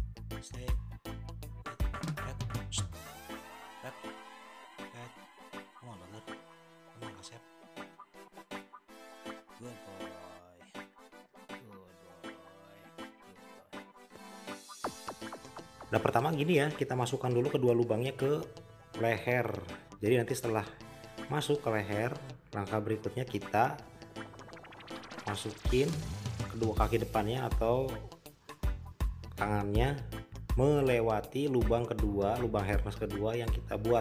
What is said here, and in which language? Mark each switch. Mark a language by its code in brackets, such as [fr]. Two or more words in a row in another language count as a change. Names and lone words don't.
[en] pet, shh, pet, pet, come on brother, come on Asep, good boy, [id] Nah, pertama gini ya, kita masukkan dulu kedua lubangnya ke leher. Jadi nanti setelah masuk ke leher, langkah berikutnya kita masukin kedua kaki depannya atau tangannya melewati lubang kedua, lubang harness kedua yang kita buat.